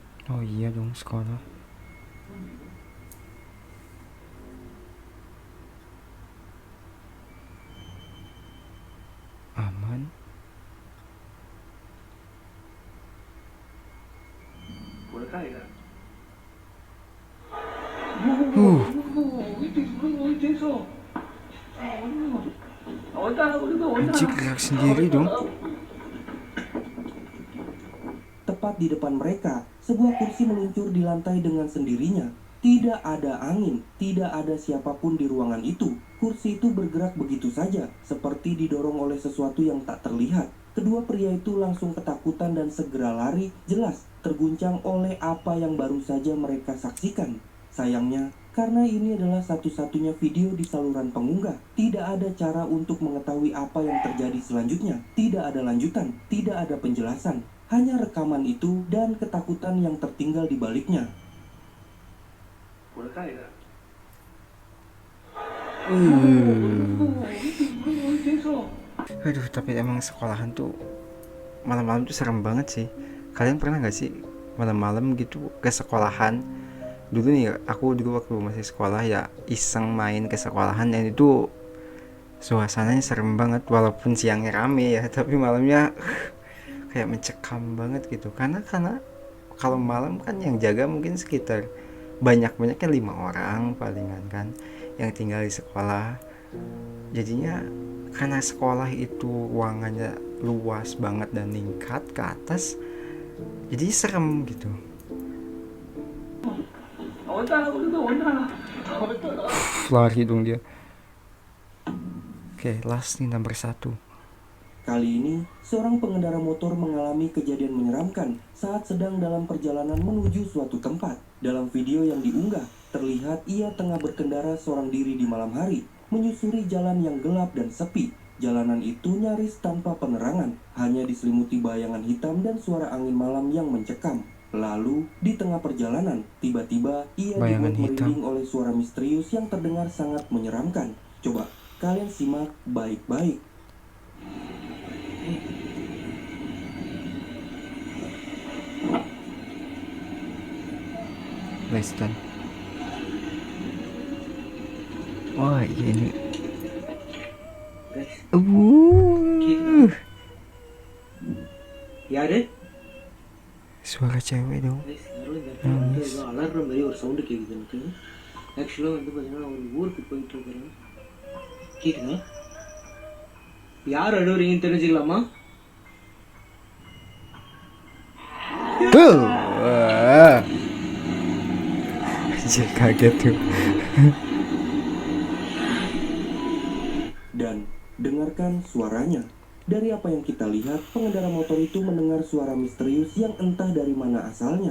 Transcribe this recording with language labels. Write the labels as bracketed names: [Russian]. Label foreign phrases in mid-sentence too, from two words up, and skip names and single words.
[Indonesian] Oh iya dong, sekolah. Aman. Boleh caiga. [Spanish] ¿Viste eso? Aguanta, boludo, aguanta. [Indonesian] Anjir, gerak sendiri dong. Tepat di depan mereka, sebuah kursi meluncur di lantai dengan sendirinya. Tidak ada angin, tidak ada siapapun di ruangan itu. Kursi itu bergerak begitu saja, seperti didorong oleh sesuatu yang tak terlihat. Kedua pria itu langsung ketakutan dan segera lari, jelas terguncang oleh apa yang baru saja mereka saksikan. Sayangnya, karena ini adalah satu-satunya video di saluran pengunggah, tidak ada cara untuk mengetahui apa yang terjadi selanjutnya. Tidak ada lanjutan, tidak ada penjelasan. Hanya rekaman itu dan ketakutan yang tertinggal di baliknya. Boleh caiga. [Spanish] ¿Viste eso? [Indonesian] Aduh, tapi emang sekolahan tuh malam-malam tuh serem banget sih. Kalian pernah gak sih malam-malam gitu ke sekolahan? Dulu nih, aku dulu waktu masih sekolah ya iseng main ke sekolahan, dan itu suasananya serem banget. Walaupun siangnya rame ya, tapi malamnya kayak mencekam banget gitu. Karena kalau malam kan yang jaga mungkin sekitar banyak-banyaknya 5 orang palingan kan yang tinggal di sekolah. Jadinya karena sekolah itu ruangannya luas banget dan tingkat ke atas, jadi serem gitu. [Spanish] Aguanta, boludo, aguanta. [Indonesian] Lari dong dia. Oke, last nih, nomor 1. Kali ini, seorang pengendara motor mengalami kejadian menyeramkan saat sedang dalam perjalanan menuju suatu tempat. Dalam video yang diunggah, terlihat ia tengah berkendara seorang diri di malam hari, menyusuri jalan yang gelap dan sepi. Jalanan itu nyaris tanpa penerangan, hanya diselimuti bayangan hitam dan suara angin malam yang mencekam. Lalu, di tengah perjalanan, tiba-tiba ia Bayangan dibuat hitam. merinding oleh suara misterius yang terdengar sangat menyeramkan. Coba, kalian simak baik-baik. Less than. Wah, iya ini. [Tamil] யாரு [Indonesian] Suara cewek dong. [Tamil] யாரோ இந்த இடத்துல வந்து ஏதோ அலற மாதிரி ஒரு சவுண்டு கேட்குது எனக்கு ஆக்சுவலாக வந்து பார்த்தீங்கன்னா ஒரு ஊருக்கு போயிட்டு இருக்கிறேன் கேட்குதா யார் அழுவுறீங்கன்னு தெரிஞ்சுக்கலாமா [Indonesian] Anjir, kaget tuh. Dan dengarkan suaranya. Dari apa yang kita lihat, pengendara motor itu mendengar suara misterius yang entah dari mana asalnya.